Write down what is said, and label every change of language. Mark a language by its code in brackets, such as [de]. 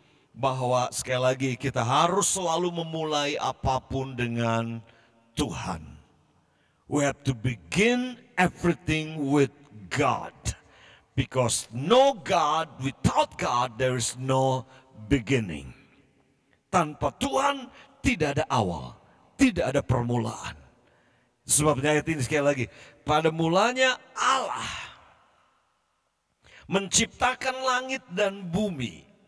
[id] Bahwa sekali lagi kita harus selalu memulai apapun dengan Tuhan. [en] We have to begin everything with God. Because no God, without God, there is no beginning. [id] Tanpa Tuhan tidak ada awal, tidak ada permulaan. Sebabnya ayat ini sekali lagi, pada mulanya Allah menciptakan langit dan bumi.